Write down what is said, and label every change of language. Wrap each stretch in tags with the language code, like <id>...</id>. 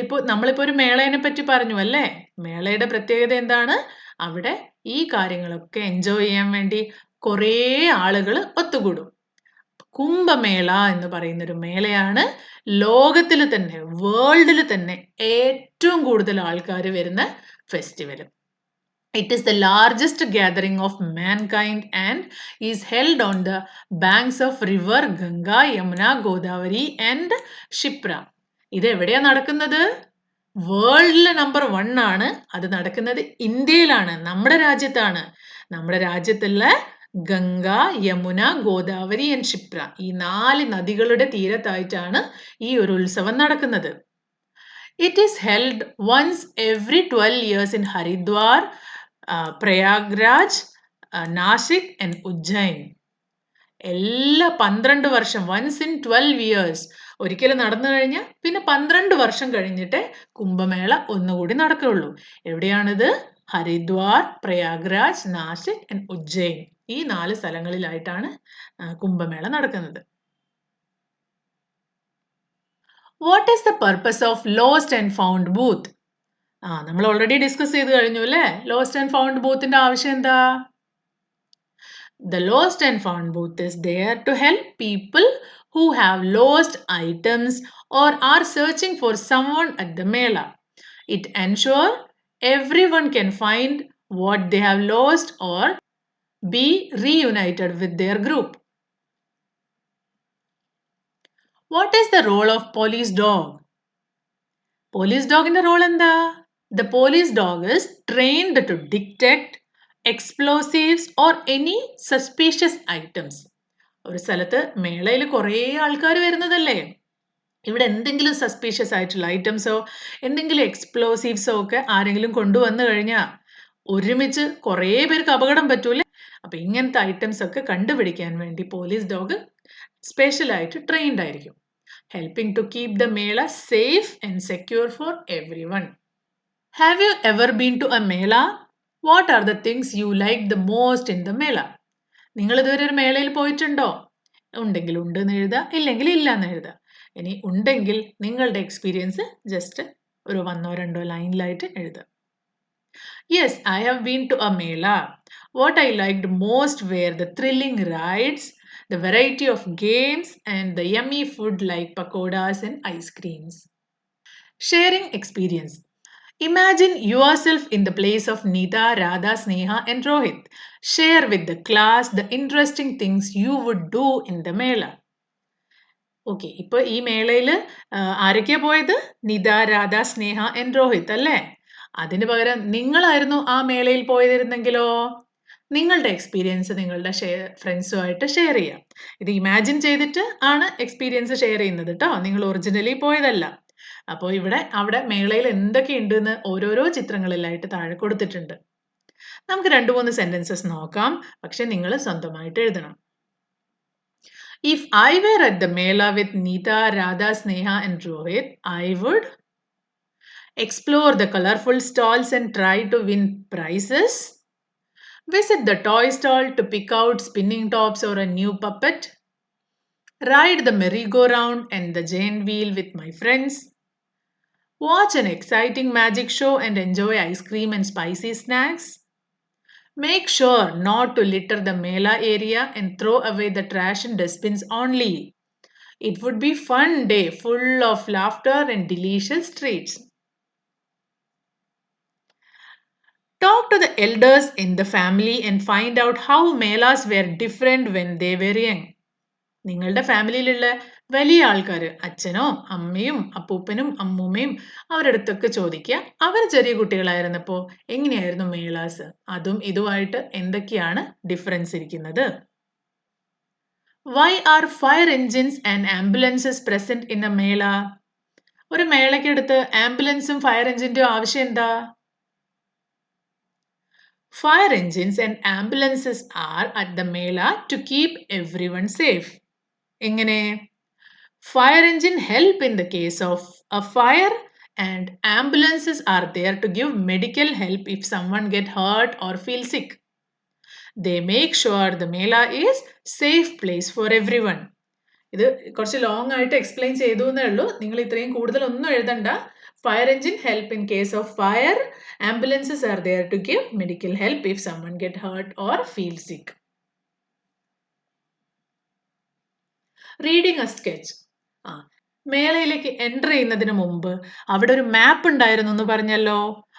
<ml>നമ്മളിപ്പോൾ ഒരു മേളയെ പറ്റി പറഞ്ഞു അല്ലേ? മേളയുടെ പ്രത്യേകത എന്താണ്? അവിടെ ഈ കാര്യങ്ങളൊക്കെ എൻജോയ് ചെയ്യാൻ വേണ്ടി കുറേ ആളുകൾ ഒത്തുകൂടും. കുംഭമേള എന്ന് പറയുന്ന ഒരു മേളയാണ് ലോകത്തിൽ തന്നെ, വേൾഡിൽ തന്നെ ഏറ്റവും കൂടുതൽ ആൾക്കാർ വരുന്ന festival.</ml> <en>It is the largest gathering of mankind and is held on the banks of river Ganga, Yamuna, Godavari and Shipra.</en> <ml>ഇത് എവിടെയാണ് നടക്കുന്നത്? വേൾഡിലെ നമ്പർ 1 ആണ്. അത് നടക്കുന്നത് ഇന്ത്യയിലാണ്, നമ്മുടെ രാജ്യത്താണ്. നമ്മുടെ രാജ്യത്തുള്ള ഗംഗ, യമുന, ഗോദാവരി ആൻഡ് ക്ഷിപ്ര, ഈ 4 നദികളുടെ തീരത്തായിട്ടാണ് ഈ ഒരു ഉത്സവം നടക്കുന്നത്.</ml> <en>It is held once every 12 years in Haridwar, Prayagraj, Nashik and Ujjain.</en> <ml>എല്ലാ 12 വർഷം,</ml> <en>once in 12 years,</en> <ml>ഒരിക്കലും നടന്നു കഴിഞ്ഞാൽ പിന്നെ 12 വർഷം കഴിഞ്ഞിട്ടേ കുംഭമേള ഒന്നുകൂടി നടക്കുകയുള്ളൂ. എവിടെയാണിത്? ഹരിദ്വാർ, പ്രയാഗ്രാജ്, നാസിക് ആൻഡ് ഉജ്ജയിൻ, ഈ 4 സ്ഥലങ്ങളിലായിട്ടാണ് കുംഭമേള നടക്കുന്നത്.</ml> <en>What is the purpose of lost and found booth?</en> <ml>നമ്മൾ ഓൾറെഡി ഡിസ്കസ് ചെയ്ത് കഴിഞ്ഞു അല്ലേ? ലോസ്റ്റ് ആൻഡ് ഫൗണ്ട് ബൂത്തിന്റെ ആവശ്യം എന്താ?</ml> <en>The lost and found booth is there to help people who have lost items or are searching for someone at the Mela. It ensures everyone can find what they have lost or be reunited with their group. What is the role of police dog? Police dog in the role</en> <ml>എന്താ?</ml> <en>The police dog is trained to detect explosives or any suspicious items.</en> <ml>ഒരു സ്ഥലത്ത് മേളയിൽ കുറേ ആൾക്കാർ വരുന്നതല്ലേ? ഇവിടെ എന്തെങ്കിലും suspicious ആയിട്ടുള്ള ഐറ്റംസോ എന്തെങ്കിലും എക്സ്പ്ലോസീവ്സോ ഒക്കെ ആരെങ്കിലും കൊണ്ടുവന്നു കഴിഞ്ഞാൽ ഒരുമിച്ച് കുറേ പേർക്ക് അപകടം പറ്റൂലേ? അപ്പൊ ഇങ്ങനത്തെ ഐറ്റംസ് ഒക്കെ കണ്ടുപിടിക്കാൻ വേണ്ടി പോലീസ് ഡോഗ് സ്പെഷ്യലായിട്ട് ട്രെയിൻഡ് ആയിരിക്കും.</ml> <en>Helping to keep the mela safe and secure for everyone. Have you ever been to a mela? What are the things you like the most in the mela?</en> <ml>നിങ്ങൾ ഇതുവരെ ഒരു മേളയിൽ പോയിട്ടുണ്ടോ? ഉണ്ടെങ്കിൽ ഉണ്ട് എന്ന് എഴുതുക, ഇല്ലെങ്കിൽ ഇല്ല എന്ന് എഴുതുക. ഇനി ഉണ്ടെങ്കിൽ നിങ്ങളുടെ എക്സ്പീരിയൻസ് ജസ്റ്റ് ഒരു 1 or 2 ലൈനിലായിട്ട് എഴുതുക.</ml> <en>Yes, I have been to a mela. What I liked most were the thrilling rides, the variety of games, and the yummy food like pakodas and ice creams. Sharing experience. Imagine yourself in the place of Nita, Radha, Sneha, and Rohit. Share with the class the interesting things you would do in the mela.</en> <ml>Okay, ഇപ്പൊ ഈ മേളയിൽ ആരൊക്കെയാ പോയത്? നിത, രാധ, സ്നേഹ and Rohit അല്ലേ? അതിന് പകരം നിങ്ങളായിരുന്നു ആ മേളയിൽ പോയിരുന്നെങ്കിലോ? നിങ്ങളുടെ എക്സ്പീരിയൻസ് നിങ്ങളുടെ ഫ്രണ്ട്സുമായിട്ട് ഷെയർ ചെയ്യാം. ഇത് ഇമാജിൻ ചെയ്തിട്ട് ആണ് എക്സ്പീരിയൻസ് ഷെയർ ചെയ്യുന്നത് കേട്ടോ, നിങ്ങൾ ഒറിജിനലി പോയതല്ല. അപ്പോൾ ഇവിടെ അവിടെ മേളയിൽ എന്തൊക്കെയുണ്ട് എന്ന് ഓരോരോ ചിത്രങ്ങളിലായിട്ട് താഴെ കൊടുത്തിട്ടുണ്ട്. നമുക്ക് 2-3 സെന്റൻസസ് നോക്കാം, പക്ഷെ നിങ്ങൾ സ്വന്തമായിട്ട് എഴുതണം.</ml> <en>If I were at the Mela with Nita, Radha, Sneha and Rohit, I would explore the colorful stalls and try to win prizes, visit the toy stall to pick out spinning tops or a new puppet, ride the merry-go-round and the giant wheel with my friends, watch an exciting magic show and enjoy ice cream and spicy snacks, make sure not to litter the Mela area and throw away the trash in dustbins only. It would be fun day full of laughter and delicious treats. Talk to the elders in the family and find out how melas were different when they were young.</en> <ml>നിങ്ങളുടെ ഫാമിലിയിലുള്ള വലിയ ആൾക്കാർ, അച്ഛനോ അമ്മയും അപ്പൂപ്പനും അമ്മൂമ്മയും അവരുടെ അടുത്തൊക്കെ ചോദിക്കുക, അവർ ചെറിയ കുട്ടികളായിരുന്നപ്പോൾ എങ്ങനെയായിരുന്നു മേളാസ്, അതും ഇതുമായിട്ട് എന്തൊക്കെയാണ് ഡിഫറൻസ് ഇരിക്കുന്നത്.</ml> <en>Why are fire engines and ambulances present in a mela?</en> <ml>ഒരു മേളയ്ക്കടുത്ത് ആംബുലൻസും ഫയർ എഞ്ചിന്റെയും ആവശ്യം എന്താ?</ml> <en>Fire engines and ambulances are at the mela to keep everyone safe.</en> <ml>എങ്ങനെ?</ml> <en>Fire engine help in the case of a fire and ambulances are there to give medical help if someone get hurt or feel sick. They make sure the mela is safe place for everyone.</en> <ml>ഇത് കുറച്ച് long ആയിട്ട് explain ചെയ്തു എന്നേ ഉള്ളൂ, നിങ്ങൾ ഇത്രയും കൂടുതലൊന്നും എഴുതണ്ട.</ml> <en>Fire engine help in case of fire, ambulances are there to give medical help if someone get hurt or feel sick. Reading a sketch.</en> <ml>മേളയിലേക്ക് എൻ്റർ ചെയ്യുന്നതിന് മുമ്പ് അവിടെ ഒരു മാപ്പ് ഉണ്ടായിരുന്നു എന്ന് പറഞ്ഞല്ലോ.</ml>